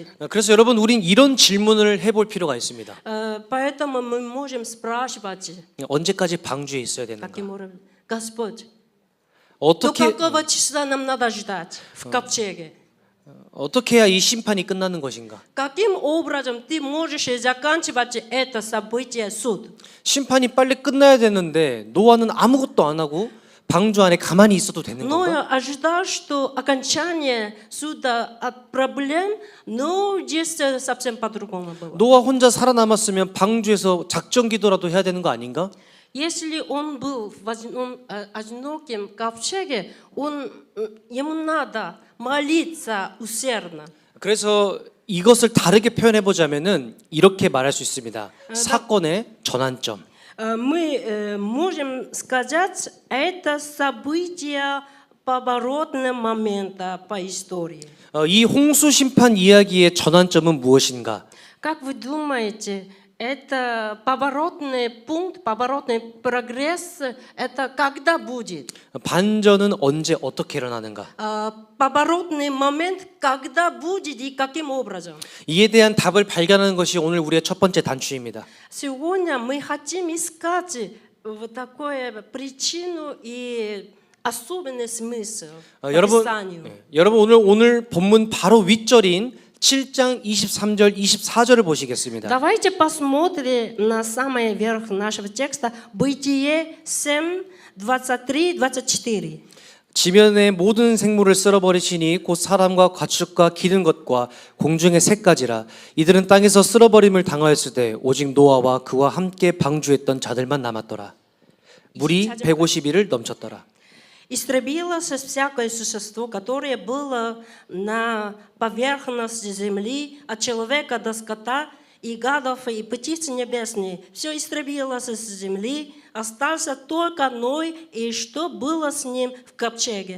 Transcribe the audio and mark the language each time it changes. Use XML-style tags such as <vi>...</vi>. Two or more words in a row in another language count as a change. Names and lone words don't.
<ko>그래서 여러분 우린 이런 질문을 해볼 필요가 있습니다.</ko> <ru>Поэтому мы можем спрашивать</ru> <ko>언제까지 방주에 있어야 되는가?</ko> <ru>таким уровнем: Господь, до 어떻게 какого числа нам надо ждать в ковчеге?</ru> <ko>어떻게 해야 이 심판이 끝나는 것인가?</ko> <ru>Каким образом ты можешь заканчивать это событие суд?</ru> <ko>심판이 빨리 끝나야 되는데 노아는 아무것도 안 하고 방주 안에 가만히 있어도 되는 Но 건가?</ko> <ru>я ожидал, что окончание суда от проблем, но здесь совсем по-другому было.</ru> <ko>노아 혼자 살아남았으면 방주에서 작전 기도라도 해야 되는 거 아닌가?</ko> <ru>Если он был в одиноком ковчеге, ему надо молиться усердно.</ru> <ko>그래서 이것을 다르게 표현해 보자면은 이렇게 말할 수 있습니다. 사건의 전환점.</ko> <ru>Мы можем сказать, это событие поворотного момента по истории.</ru> <ko>이 홍수 심판 이야기의 전환점은 무엇인가?</ko> <ru>Как вы думаете, это поворотный пункт, поворотный прогресс, это когда будет?</ru> <ko>반전은 언제 어떻게 일어나는가?</ko> <ru>Поворотный момент, когда будет и каким образом?</ru> <ko>이에 대한 답을 발견하는 것이 오늘 우리의 첫 번째 단추입니다.</ko> <ru>Сегодня мы хотим искать вот такую причину и особенный смысл по Писанию.</ru> <ko>여러분 오늘 본문 바로 윗절인 7장 23절 24절을 보시겠습니다.</ko> <ru>Давайте посмотрим на самый верх нашего текста Бытие 7, 23, 24.</ru> <ko>지면의 모든 생물을 쓸어버리시니 곧 사람과 가축과 기는 것과 공중의 새까지라. 이들은 땅에서 쓸어버림을 당하였으되 오직 노아와 그와 함께 방주했던 자들만 남았더라. 물이 150일을 넘쳤더라.</ko> <ru>Истребилось всякое существо, которое было на поверхности земли, от человека до скота, и гадов, и птиц небесных. Все истребилось с земли, остался только Ной, и что было с ним в ковчеге.</ru>